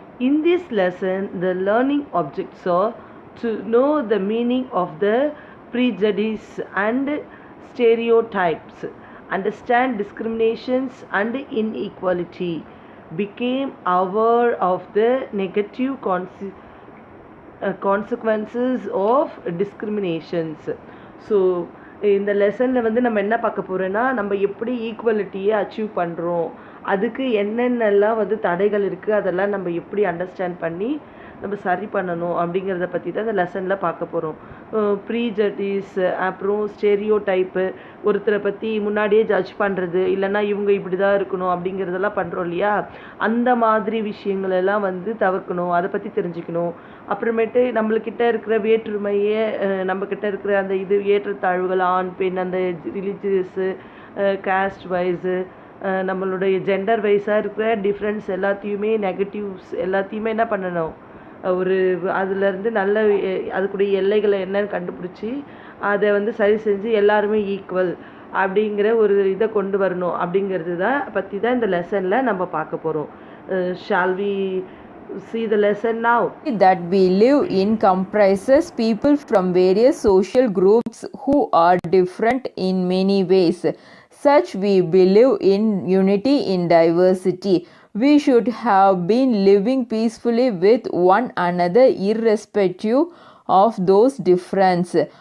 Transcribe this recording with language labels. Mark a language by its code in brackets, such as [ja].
[en] In this lesson, the learning objects are to know the meaning of the prejudice and stereotypes, understand discriminations and inequality, became aware of the negative consequences of discriminations. [ta] So இந்த லெசனில் வந்து நம்ம என்ன பார்க்க போகிறோன்னா, நம்ம எப்படி ஈக்குவலிட்டியை achieve பண்ணுறோம், அதுக்கு என்னென்னலாம் வந்து தடைகள் இருக்குது, அதெல்லாம் நம்ம எப்படி அண்டர்ஸ்டாண்ட் பண்ணி நம்ம சரி பண்ணணும் அப்படிங்கிறத பற்றி தான் இந்த லெசனில் பார்க்க போகிறோம். ப்ரீஜடிஸ், அப்புறம் ஸ்டெரியோ டைப்பு, ஒருத்தரை பற்றி முன்னாடியே ஜட்ஜ் பண்ணுறது, இல்லைன்னா இவங்க இப்படி தான் இருக்கணும் அப்படிங்கிறதெல்லாம் பண்ணுறோம் இல்லையா, அந்த மாதிரி விஷயங்களெல்லாம் வந்து தவிர்க்கணும், அதை பற்றி தெரிஞ்சுக்கணும். அப்புறமேட்டு நம்மளுக்கிட்ட இருக்கிற வேற்றுமையே, நம்மக்கிட்ட இருக்கிற அந்த இது ஏற்றத்தாழ்வுகள், ஆண் பெண், அந்த ரிலீஜியஸு, காஸ்ட் வைஸு, நம்மளுடைய ஜெண்டர் வைஸாக இருக்கிற டிஃப்ரென்ஸ் எல்லாத்தையுமே, நெகட்டிவ்ஸ் எல்லாத்தையுமே என்ன பண்ணணும், ஒரு அதுலேருந்து நல்ல அதுக்குடைய எல்லைகளை என்னன்னு கண்டுபிடிச்சி அதை வந்து சரி செஞ்சு எல்லாருமே ஈக்குவல் அப்படிங்கிற ஒரு இதை கொண்டு வரணும் அப்படிங்கிறது தான் பற்றி தான் இந்த லெசனில் நம்ம பார்க்க போகிறோம். [en] Shall we see the lesson now? That we live in comprises people from various social groups who are different in many ways. Such we believe in unity in diversity. We should have been living peacefully with one another irrespective of those differences.